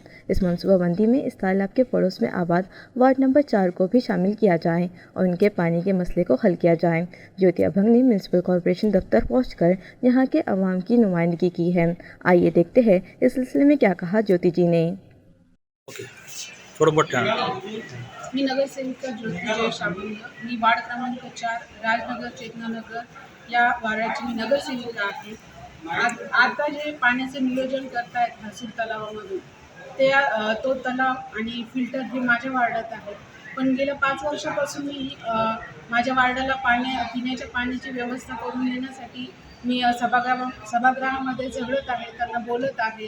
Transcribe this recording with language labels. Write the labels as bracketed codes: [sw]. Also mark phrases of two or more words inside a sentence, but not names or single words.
[ur] اس منصوبہ بندی میں اس تالاب کے پڑوس میں آباد [en] ward number [ur] 4 کو بھی شامل کیا جائے اور ان کے پانی کے مسئلے کو حل کیا جائے۔ جیوتی ابھنگ نے [en] municipal corporation [ur] دفتر پہنچ کر یہاں کے عوام کی نمائندگی کی ہے۔ آئیے دیکھتے ہیں اس سلسلے میں کیا کہا جیوتی جی نے۔ [mr] मी नगरसेविका ज्योती जयेश अभंग, मी वार्ड क्रमांक 4 राजनगर चेतनानगर या वार्डाची मी नगरसेविका आहे। आता जे पाण्याचे नियोजन करतायत हरसूल तलावामधून ते तो तलाव आणि फिल्टर हे माझ्या वार्डात आहे, पण गेल्या 5 वर्षापासून मी माझ्या वार्डाला पिण्याच्या पाण्याची व्यवस्था करून देण्यासाठी मी सभागृहामध्ये झगडत आहे, त्यांना बोलत आहे।